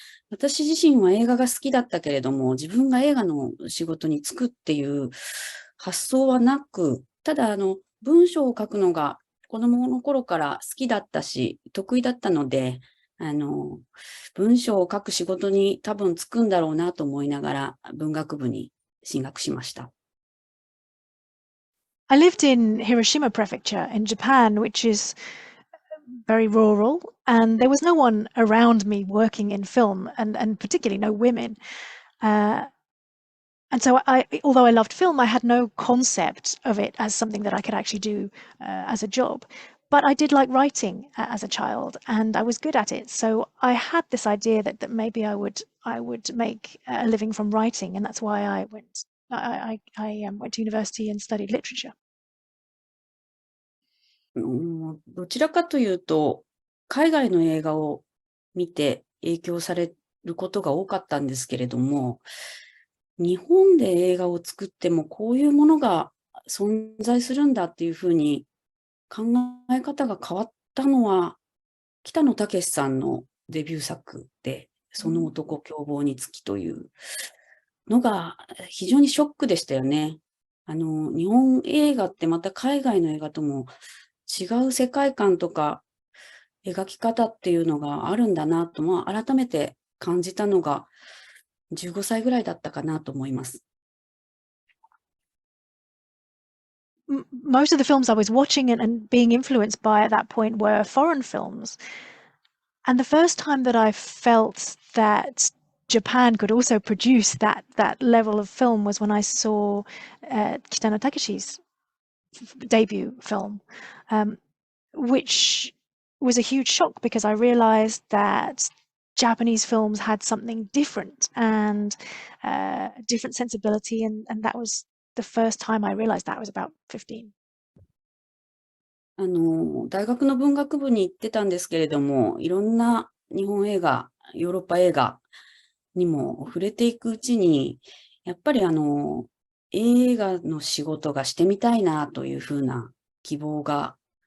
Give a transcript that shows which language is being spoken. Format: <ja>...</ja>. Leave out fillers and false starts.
<ja>私自身は映画が好きだったけれども、自分が映画の仕事に就くっていう発想はなく、ただ文章を書くのが子供の頃から好きだったし、得意だったので、文章を書く仕事に多分就くんだろうなと思いながら文学部に進学しました。</ja> <en>I lived in Hiroshima Prefecture in Japan, which is very rural, and there was no one around me working in film, and particularly no women. And so although I loved film, I had no concept of it as something that I could actually do as a job. But I did like writing as a child, and I was good at it. So I had this idea that maybe I would make a living from writing, and that's why I went to university and studied literature.</en> <ja>どちらかというと、海外の映画を見て影響されることが多かったんですけれども、日本で映画を作ってもこういうものが存在するんだっていうふうに考え方が変わったのは、北野武さんのデビュー作で、その男凶暴につきというのが非常にショックでしたよね。日本映画ってまた海外の映画とも違う世界観とか描き方っていうのがあるんだなと、改めて感じたのが15歳ぐらいだったかなと思います。</ja> <en>Most of the films I was watching and being influenced by at that point were foreign films. And the first time that I felt that Japan could also produce that level of film was when I saw Kitano Takeshi's debut film, which was a huge shock because I realized that Japanese films had something different and different sensibility, and that was the first time I realized that. I was about 15.</en> <ja>大学の文学部に行ってたんですけれども、いろんな日本映画、ヨーロッパ映画にも触れていくうちに、やっぱり映画の仕事がしてみたいなというふうな希望が、</ja>